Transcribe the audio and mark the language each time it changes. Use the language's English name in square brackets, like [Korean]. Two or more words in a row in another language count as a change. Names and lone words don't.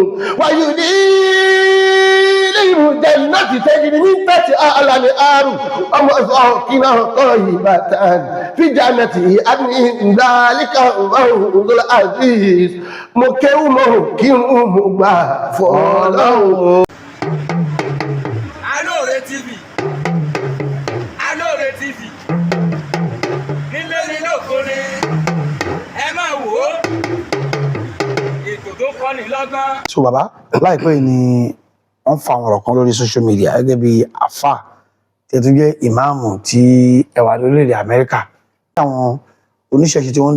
[Arabic] ويدخلكم جنات تجري من تحتها الأنهار ومساكن طيبة في جنة عدن ذلك الفوز العزيز مكرم مغفى فولو [Yoruba] Alore TV Alore TV nílé ní lóko ni ẹ máa wò ó ètò tó kọ́ni lọ́gbọ́n. so bàbá láìpẹ́ ni wọ́n fa àwọn ọ̀rọ̀ kan lórí [English] social media [Yoruba] gẹ́gẹ́ bí àfà tí ẹ tún jẹ́ ìmáàmù tí ẹ wà lórílẹ̀-èdè Amẹ́ríkà àwọn oníṣẹ̀ṣe tí wọ́n